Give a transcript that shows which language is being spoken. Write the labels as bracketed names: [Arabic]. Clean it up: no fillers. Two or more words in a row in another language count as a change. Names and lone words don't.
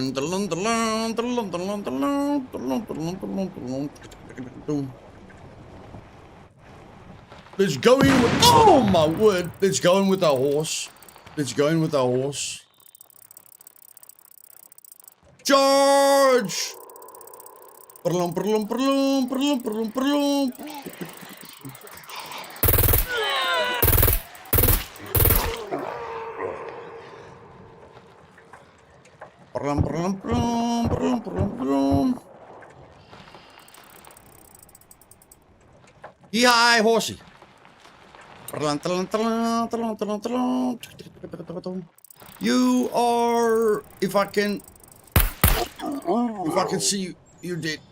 [English] Let's go in with, oh my word, let's go in with our horse. Let's go in with our horse. Charge! Perlum, perlum, perlum, perlum, perlum, perlum. Perlum, perlum, perlum, perlum, perlum, perlum. Yee-hi, horsey. Perlum, perlum, perlum, perlum, perlum, perlum. You are, if I can see you, you're dead.